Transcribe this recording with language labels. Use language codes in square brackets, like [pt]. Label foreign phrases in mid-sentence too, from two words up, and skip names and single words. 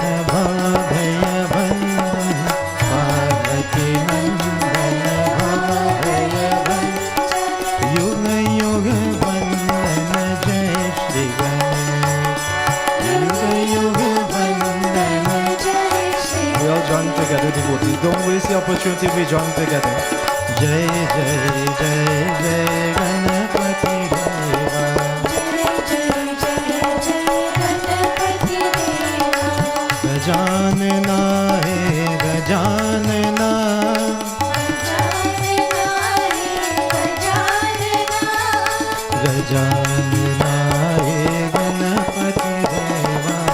[hi] भवभयभंजन पार्वती नंदन भवभयभंजन युग युग वंदन जय श्री गणेश युग युग वंदन [en] We all join together, devotees. Don't waste the opportunity, we join together. [hi] जय जय जय जय गणपति देवा. गजानन हे गजानन गजानन हे गणपति देवा.